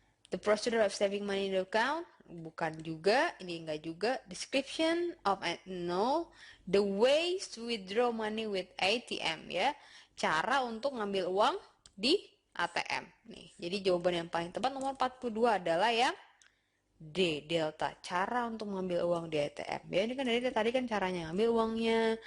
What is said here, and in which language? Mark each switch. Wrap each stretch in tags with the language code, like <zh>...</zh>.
<en>The procedure of saving money in the account?</en> <id>Bukan juga, ini enggak juga.</id> <en>Description of no. The ways to withdraw money with ATM ya.</en> <id>Cara untuk ngambil uang di ATM nih. Jadi jawaban yang paling tepat nomor 42 adalah yang D, delta. Cara untuk mengambil uang di ATM. Ya ini kan dari tadi kan caranya ngambil uangnya.</id>